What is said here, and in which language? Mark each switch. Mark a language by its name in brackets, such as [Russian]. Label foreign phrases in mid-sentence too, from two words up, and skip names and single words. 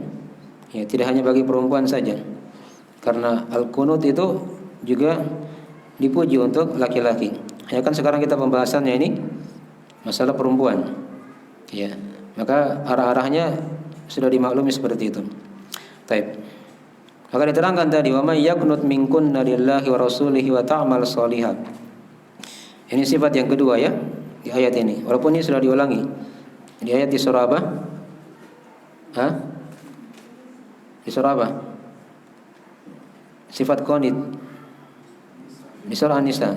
[Indonesian] Ya, tidak hanya bagi perempuan saja. Karena al-qunut itu juga dipuji untuk laki-laki. Ya kan sekarang kita pembahasannya ini masalah perempuan. Ya, maka arah-arahnya sudah dimaklumi seperti itu. Baik. Maka diterangkan tadi, [Arabic] ومن يقنت منكن لله ورسوله وتعمل صالحا. [Indonesian] Ini sifat yang kedua ya di ayat ini. Walaupun ini sudah diulangi. Di ayat di surah apa? Di surah apa? Sifat qanit. Di surah An-Nisa.